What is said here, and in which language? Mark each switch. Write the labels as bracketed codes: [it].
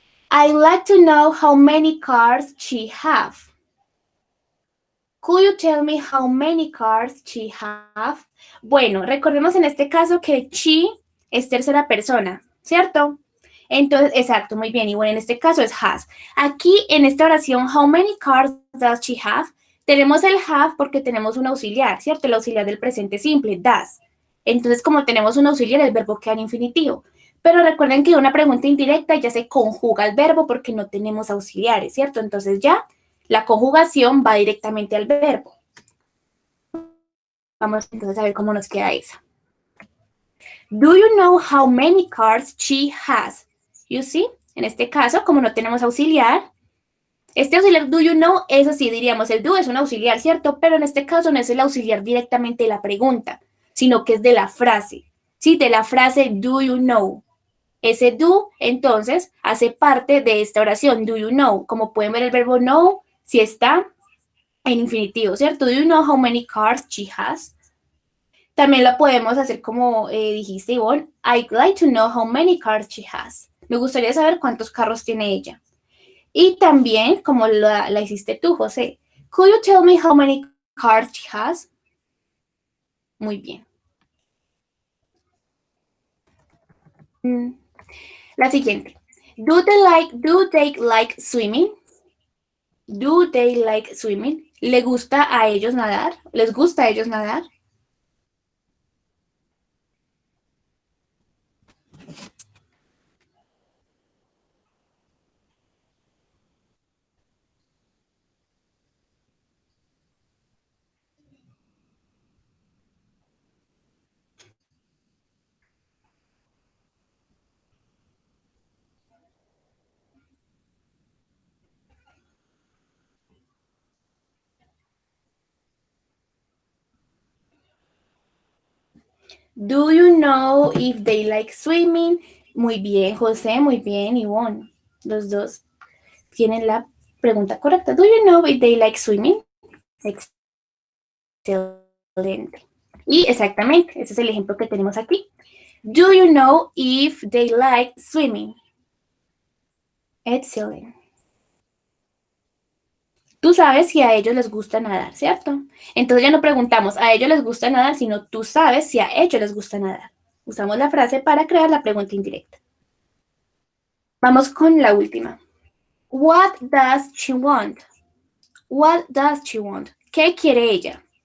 [en] I'd like to know how many cars she have. Could you tell me how many cars she have? [es] Bueno, recordemos en este caso que she es tercera persona, ¿cierto? Entonces, exacto, muy bien. Y bueno, en este caso es has. Aquí en esta oración, [en] how many cars does she have? [es] Tenemos el have porque tenemos un auxiliar, ¿cierto? El auxiliar del presente simple, does. Entonces, como tenemos un auxiliar, el verbo queda en infinitivo. Pero recuerden que una pregunta indirecta ya se conjuga al verbo porque no tenemos auxiliares, ¿cierto? Entonces ya la conjugación va directamente al verbo. Vamos entonces a ver cómo nos queda esa. [en] Do you know how many cars she has? You see, [es] en este caso, como no tenemos auxiliar, este auxiliar [en] do you know, [es] eso sí diríamos, el do es un auxiliar, ¿cierto? Pero en este caso no es el auxiliar directamente de la pregunta, sino que es de la frase, ¿sí? De la frase [en] do you know. [es] Ese do, entonces, hace parte de esta oración, do you know. Como pueden ver, el verbo know, si está en infinitivo, ¿cierto? [en] Do you know how many cars she has? [es] También la podemos hacer como dijiste, Ivonne. [en] I'd like to know how many cars she has. [es] Me gustaría saber cuántos carros tiene ella. Y también, como la hiciste tú, José. [en] Could you tell me how many cars she has? [es] Muy bien. La siguiente. [en] Do they like swimming? Do they like swimming? [es] ¿Le gusta a ellos nadar? ¿Les gusta a ellos nadar? [en] Do you know if they like swimming? [es] Muy bien, José, muy bien, Ivonne. Los dos tienen la pregunta correcta. [en] Do you know if they like swimming? [es] Excelente. Y exactamente, ese es el ejemplo que tenemos aquí. [en] Do you know if they like swimming? Excellent. [es] Tú sabes si a ellos les gusta nadar, ¿cierto? Entonces ya no preguntamos, ¿a ellos les gusta nadar? Sino tú sabes si a ellos les gusta nadar. Usamos la frase para crear la pregunta indirecta. Vamos con la última. [en] What does she want? What does she want? [es] ¿Qué quiere ella?